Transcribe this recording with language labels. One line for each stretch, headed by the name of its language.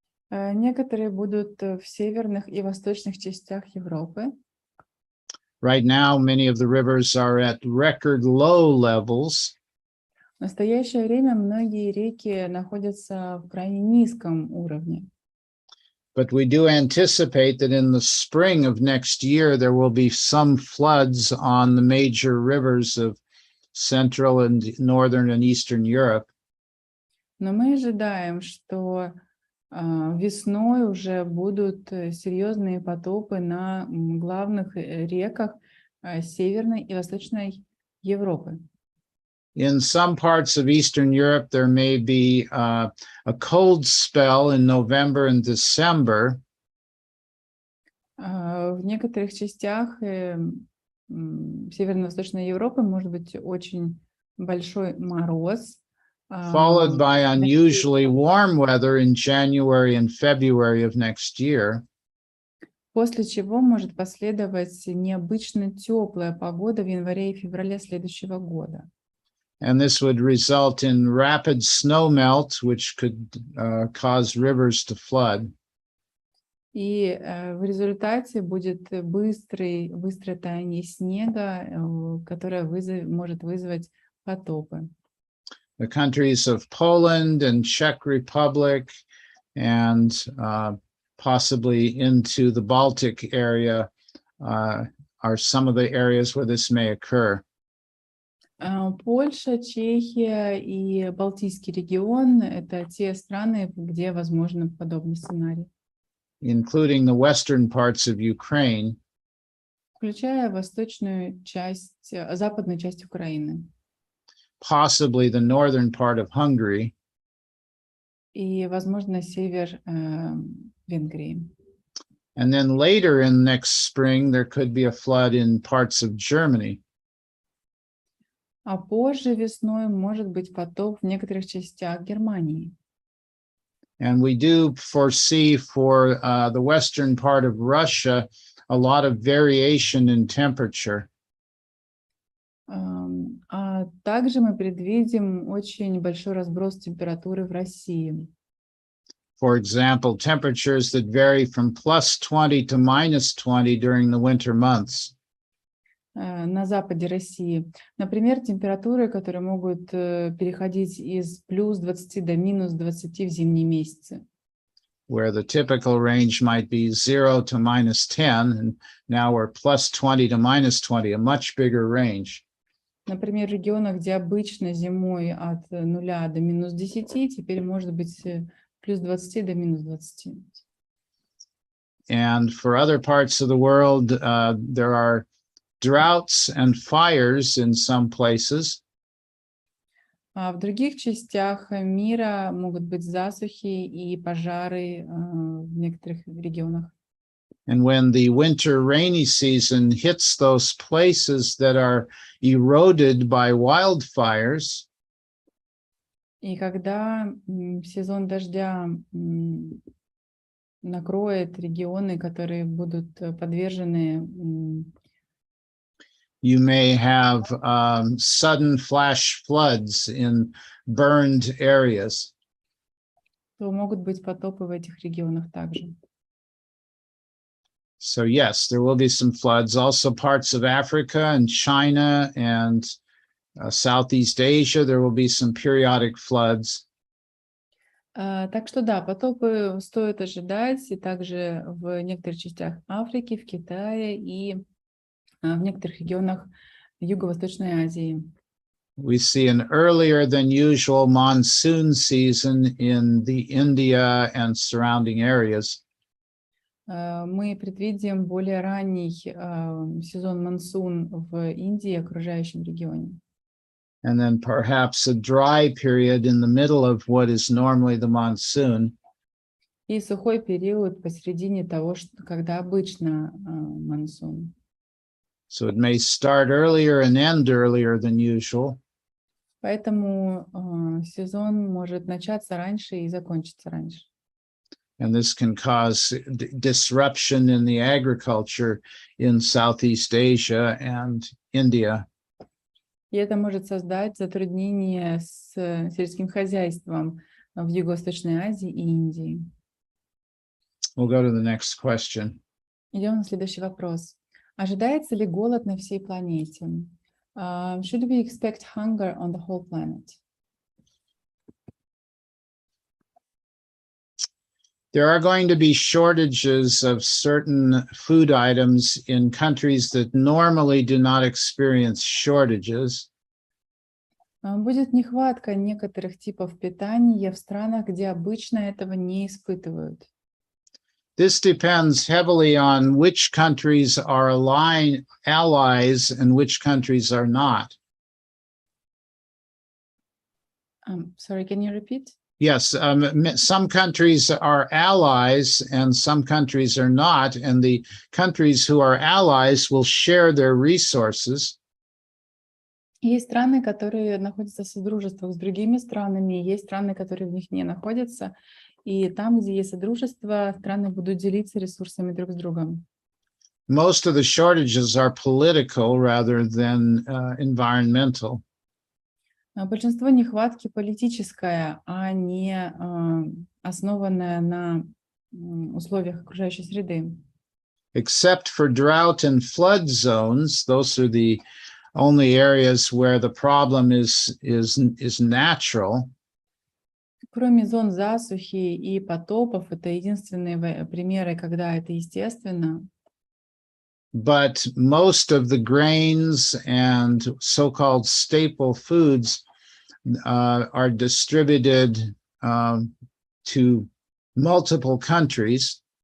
Russian: Некоторые будут в северных и восточных частях Европы.
English: Right now, many of the rivers are at record low levels.
Russian: В настоящее время многие реки находятся в крайне низком уровне.
English: But we do anticipate that in the spring of next year, there will be some floods on the major rivers of Central and Northern and Eastern Europe.
Russian: Но мы ожидаем, что весной уже будут серьезные потопы на главных реках Северной и Восточной Европы.
English: In some parts of Eastern Europe, there may be a cold spell in November and December.
Russian: В некоторых частях Северно-Восточной Европы может быть очень большой мороз.
English: Followed by unusually warm weather in January and February of next year.
Russian: После чего может последовать необычно теплая погода в январе и феврале следующего года.
English: And this would result in rapid snow melt, which could cause rivers to flood.
Russian: И в результате будет быстрое таяние снега, которое может вызвать потопы.
English: The countries of Poland and Czech Republic and possibly into the Baltic area are some of the areas where this may occur.
Russian: Польша, Чехия и Балтийский регион — это те страны, где возможен подобный сценарий.
English: Including the western parts of Ukraine.
Russian: Включая восточную часть, западную часть Украины.
English: Possibly the northern part of Hungary.
Russian: И, возможно, север Венгрии.
English: And then later in next spring, there could be a flood in parts of Germany.
Russian: А позже весной может быть потоп в некоторых частях Германии.
English: And we do foresee for the western part of Russia a lot of variation in temperature.
Russian: А также мы предвидим очень большой разброс температуры в России.
English: For example, temperatures that vary from plus 20 to minus 20 during the winter months.
Russian: На западе России. Например, температуры, которые могут переходить из плюс 20 до минус 20 в зимние месяцы.
English: where the typical range might be 0 to -10, and now we're +20 to -20, a much bigger range.
Russian: Например, в регионах, где обычно зимой от 0 до -10, теперь может быть +20 до -20.
English: And for other parts of the world, there are droughts and fires in some places.
Russian: А в других частях мира могут быть засухи и пожары в некоторых регионах.
English: And when the winter rainy season hits those places that are eroded by wildfires,
Russian: И когда сезон дождя накроет регионы, которые будут подвержены,
English: you may have sudden flash floods in burned areas.
Russian: то могут быть потопы в этих регионах также.
English: So yes, there will be some floods. Also parts of Africa and China and Southeast Asia, there will be some periodic floods.
Russian: Так что да, потопы стоит ожидать, и также в некоторых частях Африки, в Китае и в некоторых регионах Юго-Восточной Азии.
English: We see an earlier than usual monsoon season in the India and surrounding areas.
Russian: Мы предвидим более ранний сезон монсун в Индии и окружающем регионе.
English: And then perhaps a dry period in the middle of what is normally the monsoon.
Russian: И сухой период посередине того, когда обычно монсун.
English: So it may start earlier and end earlier than usual.
Russian: Поэтому сезон может начаться раньше и закончиться раньше.
English: And this can cause disruption in the agriculture in Southeast Asia and India.
Russian: И это может создать затруднения с сельским хозяйством в Юго-Восточной Азии и Индии.
English: We'll go to the next question.
Russian: Идем на следующий вопрос. Ожидается ли голод на всей планете?
English: Should we expect hunger on the whole planet? There are going to be shortages of certain food items in countries that normally do not experience shortages.
Russian: Будет нехватка некоторых типов питания в странах, где обычно этого не испытывают.
English: This depends heavily on which countries are allies and which countries are not. Sorry, can you repeat? Yes, some countries are allies and some countries are not, and the countries who are allies will share their resources.
Russian: Есть страны, которые находятся в содружествах с другими странами, есть страны, которые в них не находятся, и там, где есть содружество, страны будут делиться ресурсами друг с другом.
English: Most of the shortages are political rather than environmental.
Russian: Большинство нехватки политическая, а не основанная на условиях окружающей среды.
English: Except for drought and flood zones, those are the only areas where the problem is natural.
Russian: Кроме зон засухи и потопов, это единственные примеры, когда это естественно.
English: But most of the grains and so-called staple foods are distributed to multiple countries.